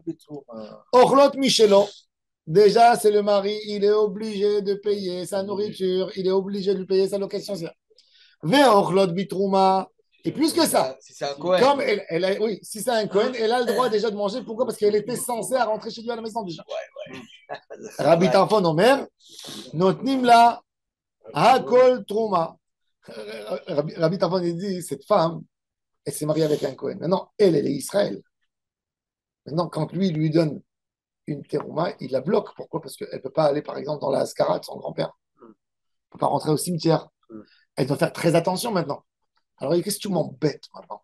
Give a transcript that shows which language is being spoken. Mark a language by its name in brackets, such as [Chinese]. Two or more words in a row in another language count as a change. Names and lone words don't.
[Hebrew] Orlot Michelo, [French] déjà c'est le mari, il est obligé de payer sa nourriture, il est obligé de lui payer sa location. [Hebrew] Ve'orlot Bitrouma. [French] Et plus que ça, Si c'est un Cohen. comme oui, si c'est un Cohen, elle a le droit déjà de manger. Pourquoi? Parce qu'elle était censée à rentrer chez lui à la maison déjà. [Hebrew] Rabbi Tarfon Omer, notnim la hakol trouma. [French] Rabbi Tarfon il dit, cette femme, elle s'est mariée avec un Cohen. Maintenant, elle est Israël. Maintenant, quand lui donne une terouma, il la bloque. Pourquoi? Parce qu'elle ne peut pas aller, par exemple, dans la Haskara de son grand-père. Elle ne peut pas rentrer au cimetière. Elle doit faire très attention maintenant. Alors, qu'est-ce que tu m'embêtes maintenant?